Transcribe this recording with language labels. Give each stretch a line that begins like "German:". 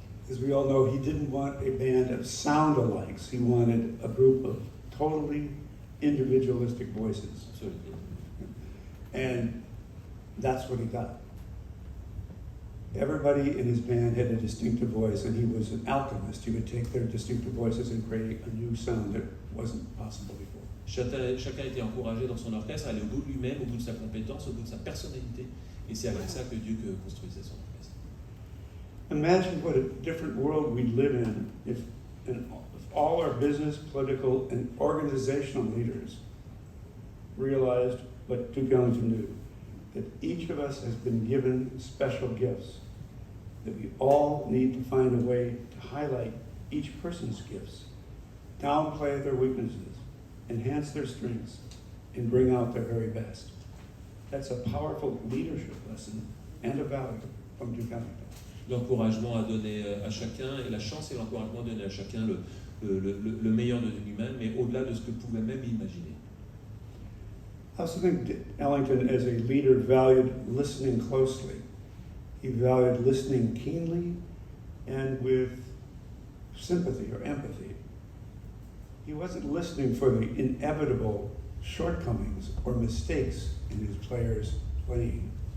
English: As we all know, he didn't want a band of sound-alikes. He wanted a group of totally individualistic voices.
French: Absolument.
English: And that's what he got. Everybody in his band had a distinctive voice, and he was an alchemist. He would take their distinctive voices and create a new sound that wasn't possible before.
French: Chacun était encouragé dans son orchestre à aller au bout de lui-même, au bout de sa compétence, au bout de sa personnalité. Et c'est avec ça que Duke construisait son orchestre.
English: Imagine what a different world we'd live in if all our business, political, and organizational leaders realized what Duke Ellington knew, that each of us has been given special gifts, that we all need to find a way to highlight each person's gifts, downplay their weaknesses, enhance their strengths, and bring out their very best. That's a powerful leadership lesson and a value from Duke Ellington.
French: L'encouragement à donner à chacun, et la chance et l'encouragement à donner à chacun le meilleur de lui-même, mais au-delà de ce que pouvait même imaginer.
English: I also think Ellington, as a leader, valued listening closely. He valued listening keenly and with sympathy or empathy. He wasn't listening for the inevitable shortcomings or mistakes in his players' playing.